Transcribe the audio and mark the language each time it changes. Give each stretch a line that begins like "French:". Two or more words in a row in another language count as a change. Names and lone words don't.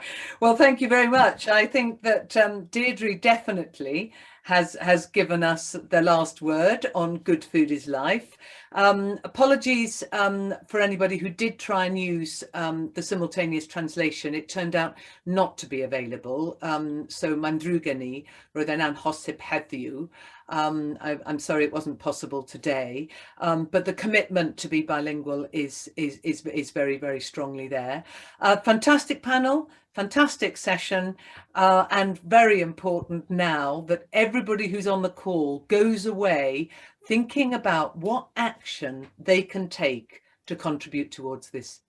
English: Well, thank you very much. I think that Deirdre definitely has given us the last word on Good Food is Life. Apologies for anybody who did try and use the simultaneous translation. It turned out not to be available.
Welsh: So Mandrugani, roedd e'n anhosib heddiw.
English: I'm sorry it wasn't possible today, but the commitment to be bilingual is very, very strongly there. Fantastic panel, fantastic session, and very important now that everybody who's on the call goes away thinking about what action they can take to contribute towards this